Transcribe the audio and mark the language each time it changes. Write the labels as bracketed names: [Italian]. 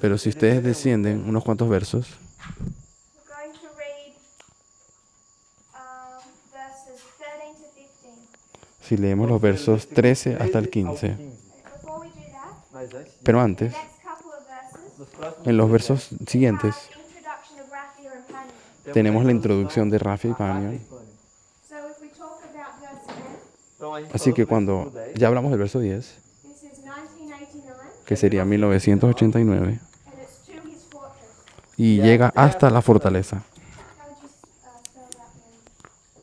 [Spanish] Pero si ustedes descienden unos cuantos versos, [English] we're going to read verses 13 to 15. [Spanish] si leemos los versos 13 hasta el 15, [English] Before we do that, [Spanish] pero antes, [English] next couple of verses, [Spanish] en los versos siguientes, [English] introduction of Raphia and Panion. [Spanish] tenemos la introducción de Rafi y Panion. [English] So if we talk about verse 10, [Spanish] Así que cuando ya hablamos del verso 10, [English] this is 1989, [Spanish] que sería 1989, [English] and it's to his fortress. [Spanish] y llega hasta la fortaleza. [English] How would you spell that then?